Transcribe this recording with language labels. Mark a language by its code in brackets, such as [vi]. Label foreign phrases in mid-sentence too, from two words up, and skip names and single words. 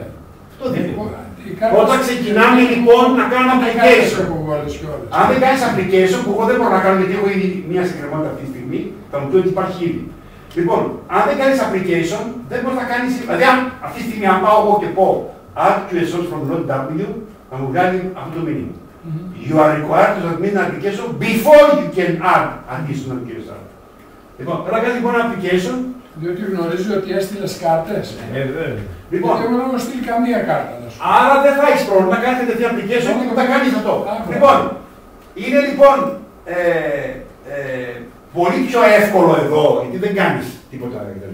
[el] Αυτό δείχνουμε. Όταν ξεκινάμε λοιπόν να κάνουμε application. Αν δεν κάνεις application, που εγώ δεν μπορώ να κάνω γιατί έχω ήδη μία συγκεκριμότητα αυτή τη στιγμή, θα μου πει ότι υπάρχει ήδη. Λοιπόν, αν δεν κάνεις application, δεν μπορείς να κάνεις. Δηλαδή, αυτή τη στιγμή, αν πάω εγώ και πω [en] add QSOs from LOTW, [el] θα μου βγάλει αυτό το μήνυμα. [en] You are required to submit an application before you can add additional QSOs. [el] Λοιπόν, πρέπει να κάνεις λοιπόν ένα application. Διότι γνωρίζει ότι έστειλες κάρτες. Λοιπόν, γιατί εγώ δεν έχω στείλει καμία κάρτα. Άρα δεν θα έχεις πρόβλημα να κάνεις τέτοια application και θα κάνεις αυτό. Λοιπόν, είναι λοιπόν πολύ πιο εύκολο εδώ, γιατί δεν κάνεις τίποτα κτλ.